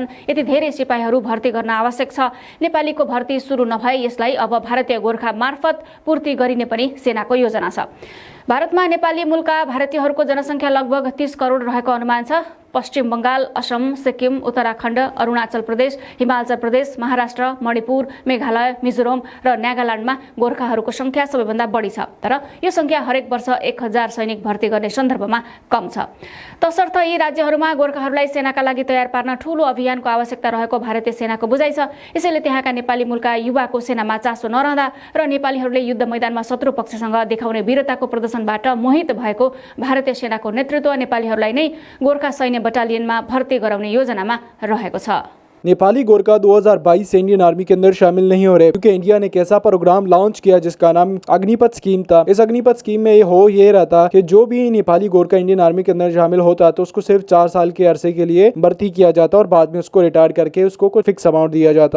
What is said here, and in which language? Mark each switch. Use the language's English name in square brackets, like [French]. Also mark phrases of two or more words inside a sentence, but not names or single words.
[Nepali] यति धेरै सिपाहीहरू भर्ती गर्न आवश्यक छ। नेपालीको भर्ती सुरु नभए यसलाई अब भारतीय गोरखा मार्फत पूर्ति गरिने पनि सेनाको योजना छ। भारतमा नेपाली मूलका भारतीयहरूको जनसङ्ख्या लगभग 30 करोड रहेको अनुमान छ। पश्चिम बंगाल, असम, सिक्किम, उत्तराखण्ड, अरुणाचल प्रदेश, हिमाचल प्रदेश, महाराष्ट्र, मणिपुर, मेघालय, मिजोरम र नागाल्यान्डमा गोरखाहरूको संख्या सबैभन्दा बढी छ। तर यो संख्या हरेक वर्ष 1000 सैनिक भर्ती गर्ने सन्दर्भमा कम छ। तसर्थ यी राज्यहरूमा गोरखाहरूलाई सेनाका लागि तयार पार्न ठूलो अभियानको आवश्यकता रहेको भारतीय सेनाको बुझाइ छ। यसैले त्यहाँका नेपाली मूलका युवाको सेनामा चासो नरहँदा र नेपालीहरूले युद्ध मैदानमा शत्रु पक्षसँग देखाउने वीरताको प्रदर्शनबाट मोहित भएको भारतीय सेनाको नेतृत्व नेपालीहरूलाई नै गोरखा सैन्य बटालियनमा भर्ती गराउने योजनामा रहेको छ। [Hindi] नेपाली गोरखा 2022 से [English] Indian Army [Hindi] के अंदर शामिल नहीं हो रहे क्योंकि इंडिया ने एक ऐसा [English] program launch [Hindi] किया जिसका नाम अग्निपथ स्कीम था। इस अग्निपथ स्कीम में ये रहता कि जो भी नेपाली गोरखा [English] Indian Army [Hindi] के अंदर शामिल होता तो उसको सिर्फ 4 साल के अरसे के लिए भर्ती किया जाता और बाद में उसको रिटायर करके उसको कोई [English] fix amount [Hindi] दिया जाता।